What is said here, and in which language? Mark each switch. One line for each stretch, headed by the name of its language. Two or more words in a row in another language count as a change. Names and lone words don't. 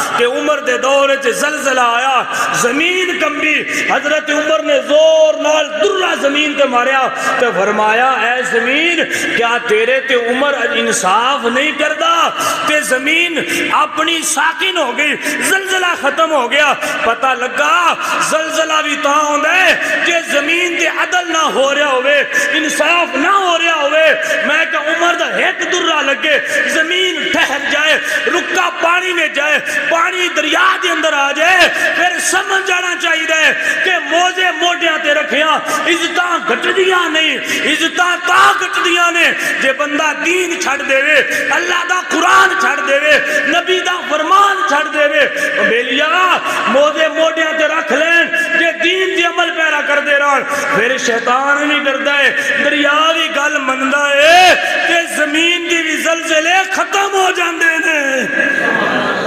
Punjabi: کہ عمر دے دور چ زلزلہ آیا، زمین کمبی، حضرت عمر نے زور نال درہ زمین تے ماریا تے فرمایا اے زمین کیا تیرے تے عمر انصاف نہیں کردا؟ تے زمین اپنی ساکن ہو گئی، زلزلہ ختم ہو گیا۔ پتہ لگا زلزلہ بھی تاں ہوندا ہے کہ زمین تے عدل نہ ہو رہا ہوئے، انصاف نہ ہو رہا ہوئے۔ میں کہ عمر دا ایک درہ لگے، زمین ٹھہر جائے، رکا پانی میں جائے، پانی دریا دے اندر آ جائے، پھر سمجھ جانا چاہیے کہ موزے موڈیاں تے رکھیاں عزتاں گھٹ دیاں نہیں، عزتاں تاں گھٹ دیاں نے جے بندہ دین چھڑ دے وے، اللہ دا قرآن چھڑ دے وے، نبی دا فرمان چھڑ دے وے۔ بیلیا موزے موڈیاں تے رکھ لین جے دین دی عمل پیرا کر دے رہن، پھر شیطان نہیں ڈردا ہے، دریا بھی گل مندا ہے کہ زمین دی بھی زلزلے ختم ہو جاندے نے۔